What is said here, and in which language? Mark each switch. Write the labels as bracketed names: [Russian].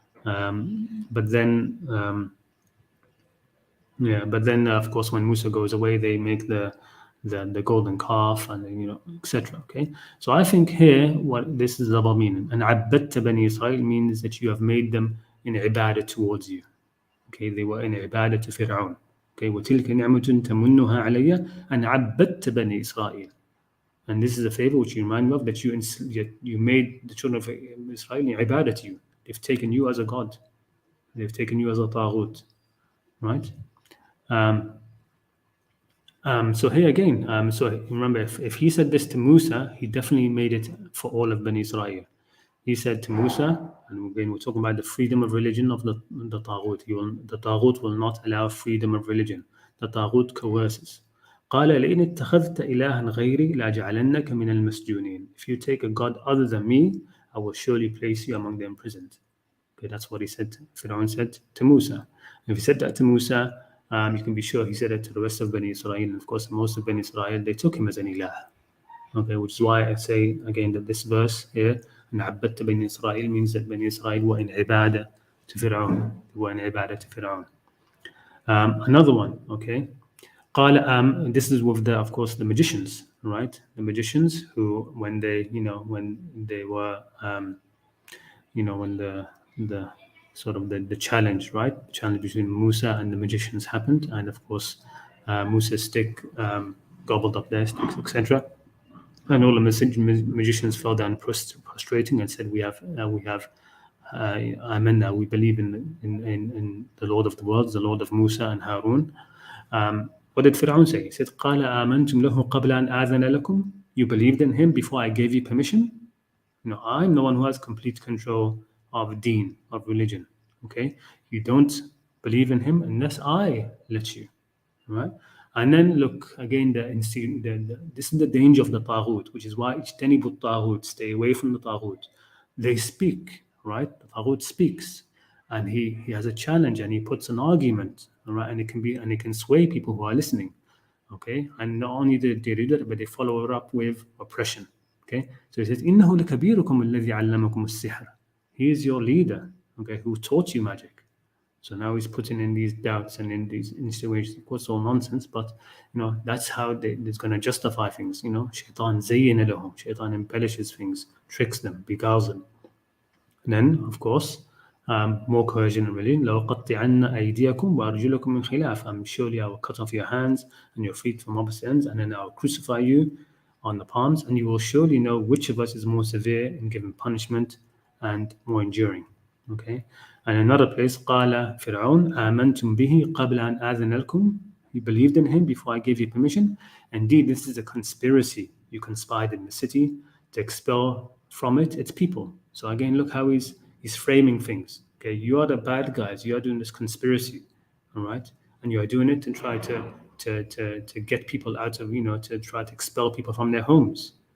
[English] But then, of course, when Musa goes away, they make the golden calf, and then, etc. Okay, so I think here what this is double meaning. And [Arabic] عبدت بني [English] Israel means that you have made them in ibadah towards you. Okay, they were in ibadah to Fir'aun. [Arabic] Okay, وتلك نعمة تمنها علي أن عبدت بني إسرائيل. [English] And this is a favor which you remind me of, that you made the children of Israel in ibadah to you. They've taken you as a god. They've taken you as a taghut, right? So here again, so remember, if he said this to Musa, he definitely made it for all of Bani Israel. He said to Musa, and again we're talking about the freedom of religion of the Taghut. The Taghut will not allow freedom of religion. The Taghut coerces. [Arabic] قال لئن اتخذت إلها غيري لأجعلنك من المسجونين. [English] If you take a god other than me, I will surely place you among the imprisoned. Okay, that's what he said. Fir'aun said to Musa. If he said that to Musa, you can be sure he said it to the rest of Bani Israel. And of course, most of Bani Israel, they took him as an ilah. Okay, which is why I say again that this verse here, [Arabic] عبدت بني إسرائيل, [English] means that Bani Israel were in ibadah to Fir'aun. They were in ibadah to Fir'aun. Another one, okay. قال, this is with of course, the magicians, right? The magicians who, when they were, when the sort of the challenge, right? The challenge between Musa and the magicians happened, and of course, Musa's stick gobbled up their sticks, etc. And all the magicians fell down prostrating and said, "We believe in the Lord of the worlds, the Lord of Musa and Harun." What did Fir'aun say? He said, [Arabic] قَالَ آمَنْتُمْ لَهُ قَبْلَ أَنْ آذَنَ لَكُمْ. [English] You believed in him before I gave you permission? I'm the one who has complete control of deen, of religion. Okay? You don't believe in him unless I let you. Right? And then look, again, this is the danger of the Taghut, which is why [Arabic] اجتنبوا الطاغوت, [English] stay away from the Taghut. They speak, right? The Taghut speaks. And he has a challenge, and he puts an argument, right? And it can sway people who are listening. Okay? And not only did they do that, but they follow it up with oppression. Okay, so he says, [Arabic] إِنَّهُ لَكَبِيرُكُمُ الَّذِي عَلَّمَكُمُ السِّحْرَ. [English] He is your leader, okay, who taught you magic. So now he's putting in these doubts and in these insinuations. Of course, all nonsense, but that's how they're going to justify things. Shaitan zayyana lahum. Shaitan embellishes things, tricks them, beguiles them. And then, of course, more coercion and religion. [Arabic] لَوَقَطِّعَنَّ أَيْدِيَكُمْ وَأَرْجُلَكُمْ مِنْ خِلَافٍ. [English] Surely I will cut off your hands and your feet from opposite ends, and then I will crucify you on the palms, and you will surely know which of us is more severe in giving punishment and more enduring. Okay. And another place, [Arabic] قال فرعون آمنتم به قبل أن آذن لكم. [English] You believed in him before I gave you permission. Indeed, this is a conspiracy. You conspired in the city to expel from it its people. So again, look how he's framing things. Okay, you are the bad guys. You are doing this conspiracy. All right. and you are doing it and try to get people out of, to try to expel people from their homes.